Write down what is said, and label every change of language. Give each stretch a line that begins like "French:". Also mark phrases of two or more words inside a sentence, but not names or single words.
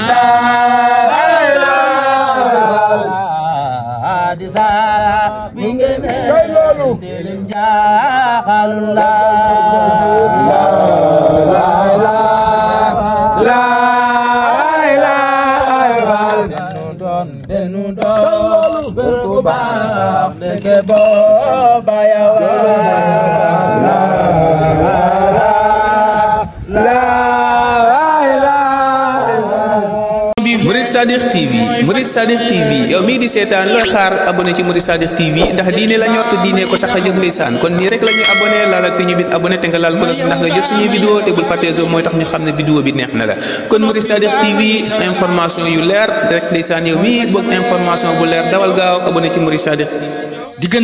Wolof: hadisa bingene dilim jahalullah la denu don berubah dekebo bayawa Murid Sadiq TV Murid Sadiq TV yow mii di seetaan looy xaar abonné ci Murid Sadiq TV ndax diine la ñor te diine ko tax a jóg ndeysaan kon nii rek la ñuy abonné laalal fi ñu bind abonné te nga laal ko ndax nga jot suñuy vidéo te bul fàttee zo mooy tax ñu xam ne vidéo bi neex na la kon Murid Sadiq TV information yu leer rek ndeysaan yow mii bëgg information bu leer dawal gaaw abonné ci Murid Sadiq TV